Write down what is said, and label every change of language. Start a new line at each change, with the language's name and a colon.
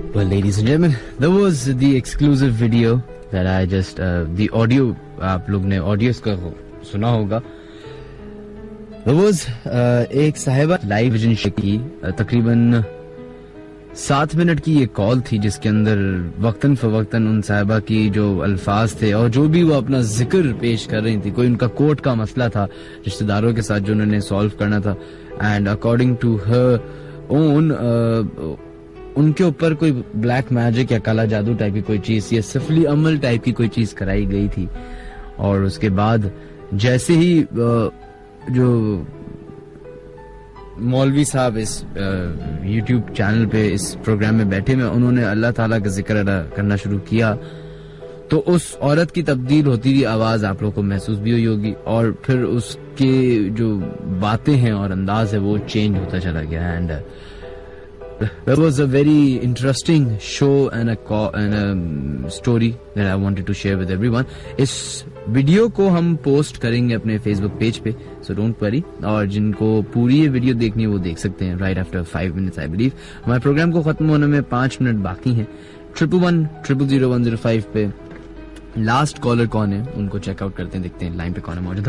English: Ladies and gentlemen, that was the exclusive video that I just the audio
Hindi: आप लोग ने audio इसका सुना होगा.
English: That was
Hindi: एक साहिबा लाइव विजन की तकरीबन 7 मिनट की ये कॉल थी जिसके अंदर वक्तन फवक्तन उन साहिबा की जो अल्फाज थे और जो भी वो अपना जिक्र पेश कर रही थी, कोई उनका कोर्ट का मसला था रिश्तेदारों के साथ जो उन्होंने सॉल्व करना था,
English: and according to her own
Hindi: उनके ऊपर कोई ब्लैक मैजिक या काला जादू टाइप की कोई चीज या सिफली अमल टाइप की कोई चीज कराई गई थी. और उसके बाद जैसे ही जो मौलवी साहब इस YouTube चैनल पे इस प्रोग्राम में बैठे में उन्होंने अल्लाह ताला का जिक्र करना शुरू किया तो उस औरत की तब्दील होती हुई आवाज आप लोगों को महसूस भी हुई होगी और फिर उसके जो बातें हैं और अंदाज है वो चेंज होता चला गया.
English: And that was a very interesting show and a story that I wanted to share with everyone.
Hindi: इस वीडियो को हम पोस्ट करेंगे अपने फेसबुक पेज पे,
English: so don't worry.
Hindi: और जिनको पूरी ये वीडियो देखनी है वो देख सकते हैं
English: right after 5 minutes I believe.
Hindi: हमारे प्रोग्राम को खत्म होने में 5 मिनट बाकी हैं. 111000105 पे लास्ट कॉलर कौन है उनको चेकआउट करते हैं, देखते हैं लाइन पे कौन है मौजूद.